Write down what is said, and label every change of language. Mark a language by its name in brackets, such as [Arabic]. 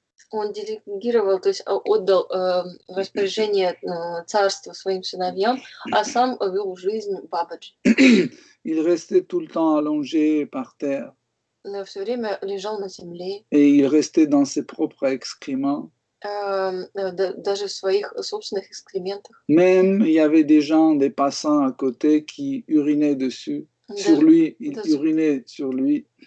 [Russian] он делегировал, то есть отдал распоряжение царства своим сыновьям, а сам вел жизнь Бабаджи. [French] Il restait tout le temps allongé par terre. [Russian] Но все время лежал на земле. [French] Et il restait dans ses propres excréments. [Russian] Даже в своих собственных экскрементах. [French] Même il y avait des gens, des passants à côté qui urinaient dessus, sur lui, ils urinaient sur lui.